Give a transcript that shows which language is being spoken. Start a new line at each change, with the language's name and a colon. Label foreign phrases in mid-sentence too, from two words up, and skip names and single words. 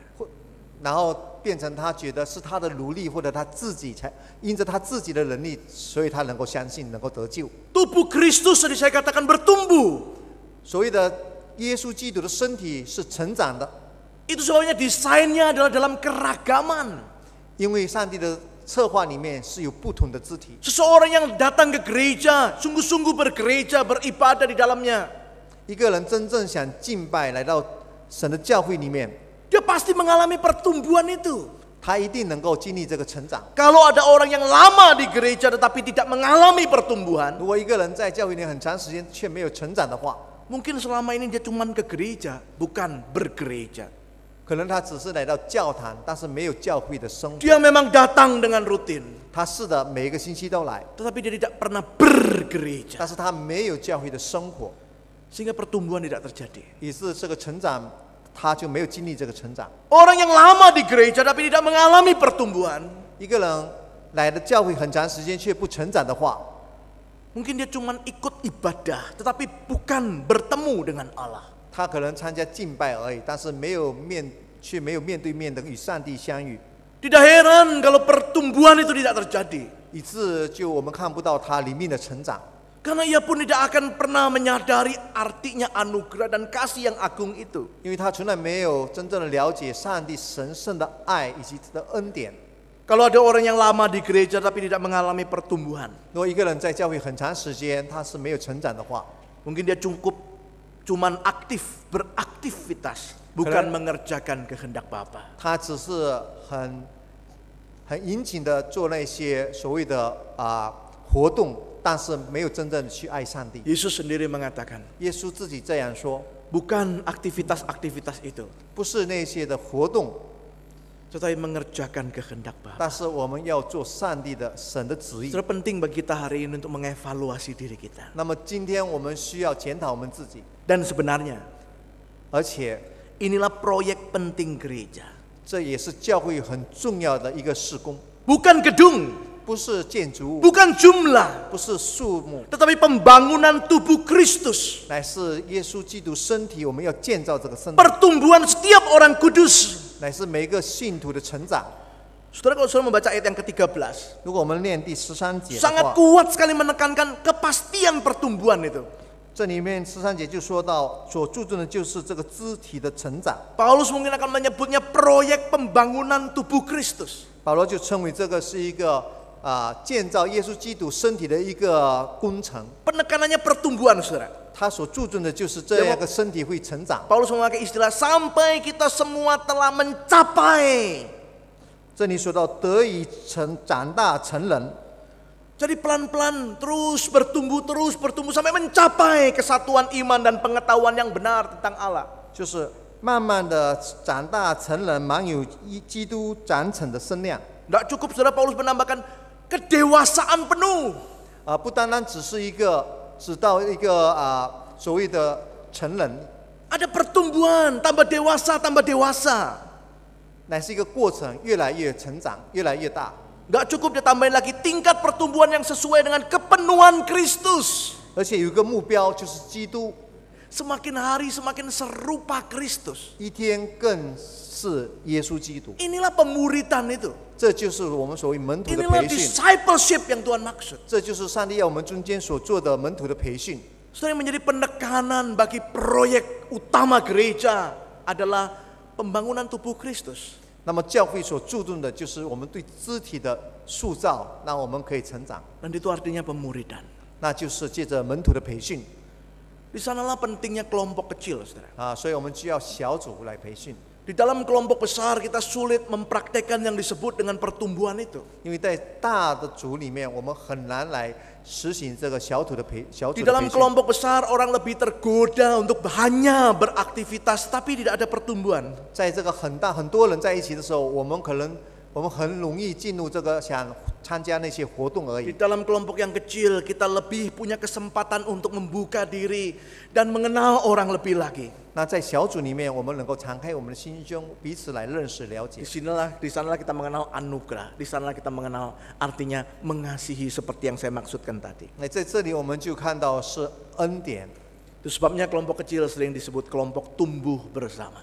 Chinese: 然后变成他觉得是他的努力，或者他自己才因着他自己的能力，所以他能够相信，能够得救。
Indonesian: Tubuh Kristus tadi saya katakan bertumbuh.
Chinese: 所谓的耶稣基督的身体是成长的，
Indonesian: Itu sebabnya desainnya adalah dalam keragaman.
Chinese: 因为上帝的策划里面是有不同的肢体。
Indonesian: Seseorang yang datang ke gereja, sungguh-sungguh bergereja, beribadah di dalamnya,
Chinese: 一个人真正想敬拜，来到神的教会里面，
Indonesian: dia pasti mengalami pertumbuhan itu.
Chinese: 他一定能够经历这个成长。
Indonesian: Kalau ada orang yang lama di gereja tetapi tidak mengalami pertumbuhan,
Chinese: 如果一个人在教会里很长时间却没有成长的话，
Indonesian: mungkin selama ini dia cuma ke gereja, bukan bergereja.
Chinese: 可能他只是来到教堂，但是没有教会的生活。
Indonesian: Dia memang datang dengan rutin.
Chinese: 他是的，每一个星期都来，
Indonesian: tetapi dia tidak pernah bergereja.
Chinese: 但是他没有教会的生活，
Indonesian: Sehingga pertumbuhan tidak terjadi.
Chinese: 于是这个成长他就没有经历这个成长。
Indonesian: Orang yang lama di gereja tapi tidak mengalami pertumbuhan,
Chinese: 一个人来的教会很长时间却不成长的话，
Indonesian: mungkin dia cuma ikut ibadah tetapi bukan bertemu dengan Allah.
Chinese: 他可能参加敬拜而已，但是却没有面对面的与上帝相遇，
Indonesian: Tidak heran kalau pertumbuhan itu tidak terjadi.
Chinese: 以致就我们看不到他里面的成长。
Indonesian: Karena ia pun tidak akan pernah menyadari artinya anugerah dan kasih yang agung itu.
Chinese: 因为他从来没有真正的了解上帝神圣的爱以及他的恩典。
Indonesian: Kalau ada orang yang lama di gereja tapi tidak mengalami pertumbuhan,
Chinese: 如果一个人在教会很长时间，他是没有成长的话，
Indonesian: mungkin dia cuman aktif, beraktivitas, bukan mengerjakan kehendak Bapa.
Chinese: 他只是很殷勤的做那些所谓的活动，但是没有真正的去爱上帝。
Indonesian: Yesus sendiri mengatakan,
Chinese: 耶稣自己这样说，
Indonesian: bukan aktivitas-aktivitas itu,
Chinese: 不是那些的活动，
Indonesian: tetapi mengerjakan kehendak Bapa.
Chinese: 但是我们要做上帝的神的旨意。
Indonesian: Saudara, penting bagi kita hari ini untuk mengevaluasi diri kita.
Chinese: 那么今天我们需要检讨我们自己，
Indonesian: Dan sebenarnya
Chinese: 而且
Indonesian: inilah proyek penting gereja.
Chinese: 这也是教会很重要的一个事工，
Indonesian: Bukan gedung,
Chinese: 不是建筑物，
Indonesian: bukan jumlah,
Chinese: 不是数目，
Indonesian: tetapi pembangunan tubuh Kristus.
Chinese: 乃是耶稣基督身体，我们要建造这个身体，
Indonesian: Pertumbuhan setiap orang kudus.
Chinese: 乃是每一个信徒的成长。
Indonesian: Saudara, kalau saudara membaca ayat yang ke-13,
Chinese: 如果我们念第13节的
Indonesian: sangat
Chinese: 话，
Indonesian: kuat sekali menekankan kepastian pertumbuhan itu.
Chinese: 这里面13节就说到，所注重的就是这个肢体的成长。
Indonesian: Paulus mungkin akan menyebutnya proyek pembangunan tubuh Kristus.
Chinese: 保罗就称为这个是一个建造耶稣基督身体的一个工程。
Indonesian: Penekanannya pertumbuhan, saudara.
Chinese: 他所注重的就是这样一个身体会成长。
Indonesian: Paulus memakai istilah sampai kita semua telah mencapai.
Chinese: 这里说到得以长大成人，
Indonesian: Jadi pelan-pelan terus bertumbuh sampai mencapai kesatuan iman dan pengetahuan yang benar tentang Allah.
Chinese: 就是慢慢的长大成人，满有基督长成的身量。
Indonesian: Tidak cukup, saudara, Paulus menambahkan kedewasaan penuh.
Chinese: 不单单只到一个所谓的成人，
Indonesian: Ada pertumbuhan, tambah dewasa.
Chinese: 乃是一个过程，越来越成长，越来越大。
Indonesian: Tidak cukup, dia tambahin lagi tingkat pertumbuhan yang sesuai dengan kepenuhan Kristus.
Chinese: 而且有一个目标，就是基督
Indonesian: Semakin hari semakin serupa Kristus.
Chinese: 一天更是耶稣基督。
Indonesian: Inilah pemuridan itu.
Chinese: 这就是我们所谓门徒的
Indonesian: Inilah
Chinese: 培训，
Indonesian: discipleship yang Tuhan maksud.
Chinese: 这就是上帝要我们中间所做的门徒的培训。
Indonesian: Saudara, yang menjadi penekanan bagi proyek utama gereja adalah pembangunan tubuh Kristus.
Chinese: 那么教会所注重的就是我们对肢体的塑造，让我们可以成长，
Indonesian: Dan itu artinya pemuridan.
Chinese: 那就是借着门徒的培训
Indonesian: Di sanalah pentingnya kelompok kecil, saudara.
Chinese: 所以我们需要小组来培训。
Indonesian: Di dalam kelompok besar kita sulit mempraktekkan yang disebut dengan pertumbuhan itu.
Chinese: 因为在大的组里面，我们很难来实行这个小组的培
Indonesian: Di
Chinese: 训。
Indonesian: dalam kelompok besar orang lebih tergoda untuk hanya beraktivitas tapi tidak ada pertumbuhan.
Chinese: 在这个很多人在一起的时候，我们很容易进入这个想参加那些活动而
Indonesian: Di
Chinese: 已。
Indonesian: dalam kelompok yang kecil kita lebih punya kesempatan untuk membuka diri dan mengenal orang lebih lagi.
Chinese: 那在小组里面，我们能够敞开我们的心胸，彼此来认识了解
Indonesian: Di sanalah kita mengenal anugerah. Di sanalah kita mengenal artinya mengasihi seperti yang saya maksudkan tadi.
Chinese: 那在这里我们就看到是恩典。
Indonesian: Itu sebabnya kelompok kecil sering disebut kelompok tumbuh bersama.